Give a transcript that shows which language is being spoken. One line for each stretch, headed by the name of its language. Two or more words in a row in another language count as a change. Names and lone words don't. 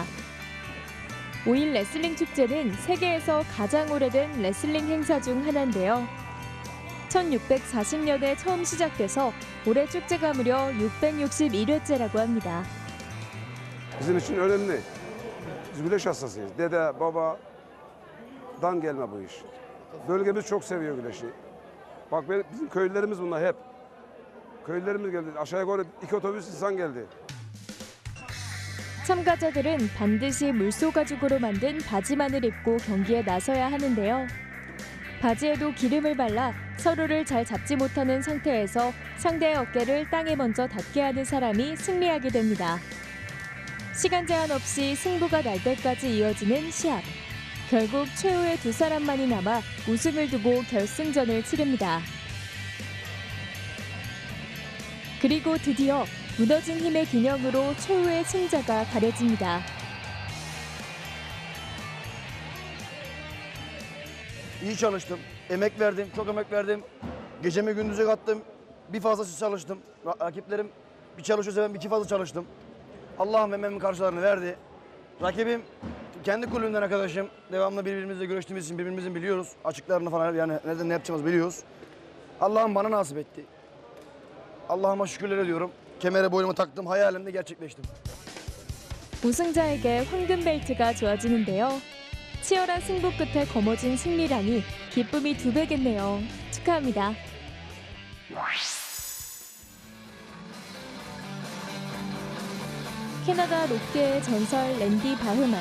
Korean: 오일 레슬링 축제는 세계에서 가장 오래된 레슬링 행사 중 하나인데요. 1640년에 처음 시작돼서 올해 축제가 무려 661회째라고 합니다.
Turkish: Bizim için önemli. Biz güneş hastasıyız. Dede, babadan gelme bu iş. Bölgemiz çok seviyor güneşi. Bak bizim köylülerimiz bunlar hep. Köylülerimiz geldi. Aşağı yukarı 2 otobüs insan geldi.
Korean: 참가자들은 반드시 물소 가죽으로 만든 바지만을 입고 경기에 나서야 하는데요. 바지에도 기름을 발라 서로를 잘 잡지 못하는 상태에서 상대의 어깨를 땅에 먼저 닿게 하는 사람이 승리하게 됩니다. 시간 제한 없이 승부가 날 때까지 이어지는 시합. 결국 최후의 2사람만이 남아 우승을 두고 결승전을 치릅니다. 그리고 드디어 무너진 힘의 균형으로 최후의 승자가 가려집니다.
Turkish: İyi çalıştım. Emek verdim, çok emek verdim. Gecemi gündüze kattım. Bir fazlası çalıştım. Rakiplerim bir çalışıyorsa ben 2 fazla çalıştım. Allah'ım emeğimin karşılığını verdi. Rakibim kendi kulübümden arkadaşım. Devamlı birbirimizle görüştüğümüz için birbirimizin biliyoruz. Açıklarını falan yani nereden ne yapacağımızı biliyoruz. Allah'ım bana nasip etti. Allah'ıma şükürler ediyorum. Kemere boynuma taktım. Hayalimde gerçekleştim.
Korean: 우승자에게 황금 벨트가 주어지는데요. 치열한 승부 끝에 거머쥔 승리라니 기쁨이 2배겠네요. 축하합니다. 캐나다 록계의 전설 랜디 바흐만.